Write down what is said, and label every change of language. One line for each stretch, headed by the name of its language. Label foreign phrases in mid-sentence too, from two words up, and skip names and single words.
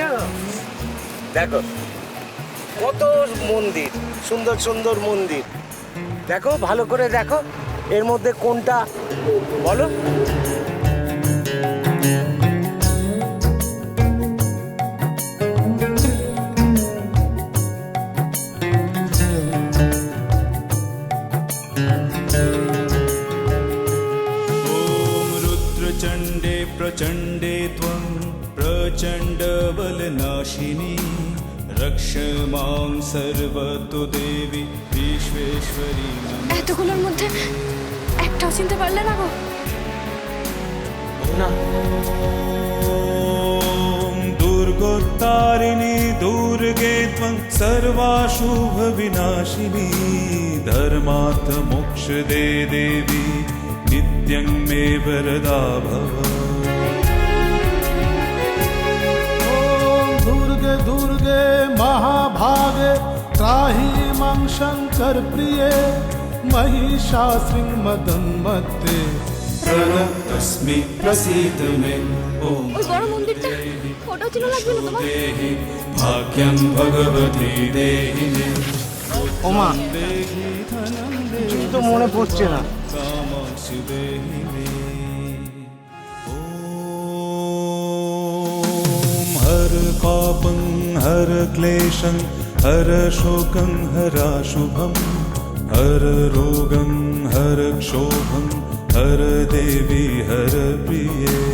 Bangla: দেখো কত মন্দির, সুন্দর সুন্দর মন্দির। দেখো, ভালো করে দেখো, এর মধ্যে কোনটা বলো।
Sanskrit: ॐ रुद्रचण्डे प्रचण्डे त्वं प्रचण्डबलनाशिनी रक्ष मां सर्वतो देवी विश्वेश्वरी नमः।
Bangla: এতগুলোর মধ্যে একটাও চিনতে পারলে না গো? না,
Sanskrit: ॐ दुर्गोत्तारिणी दुर्गे त्वं सर्वाशुभविनाशिनी धर्मार्थ मोक्षदे देवी नित्यं मे वरदा भव। ॐ दुर्गे दुर्गे महाभागे त्राहि मां शङ्कर प्रिये महिषासुरं मदन्मत्ते प्रणतस्मि प्रसीद मे। ॐ
Bangla: ওই বড় মন্দিরটা ওটাও চিনা লাগবে না তোমার?
Sanskrit: देहि भाग्यं भगवती देहि मे।
Bangla: ওমা, কিছু তো মনে পড়ছে না।
Sanskrit: कामांश देहि मे। ॐ हर पापं हर क्लेशं हर शोकं हराशुभं हर रोगं हर क्षोभं हर देवी हर प्रिये।